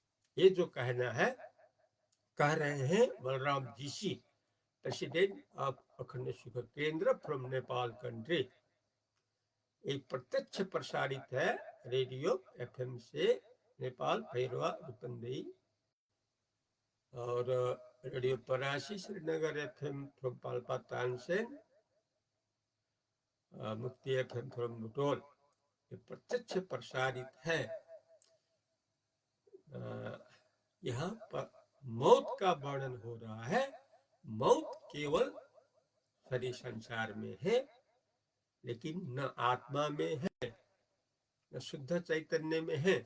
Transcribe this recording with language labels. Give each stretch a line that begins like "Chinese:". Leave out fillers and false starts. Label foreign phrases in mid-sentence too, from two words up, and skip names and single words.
Hindi: ये जो कहना है, कह रहे हैं बलराम जीसी,
English: president of
Hindi: अखंड सुख केंद्र
English: from Nepal country.
Hindi: एक प्रत्यक्ष प्रसारित है रेडियो एफएम से नेपाल भैरवा रूपन्देही, और रेडियो परासी श्रीनगर एफएम फ्रॉम पाल्पा तानसेन, मुक्ति एफएम फ्रॉम बुटोल। ये प्रत्यक्ष प्रसारित है। यहाँ पर मौत का वर्णन हो रहा है। मौत केवल शरीर संसार में है, लेकिन न आत्मा में है, न शुद्ध चैतन्य में है।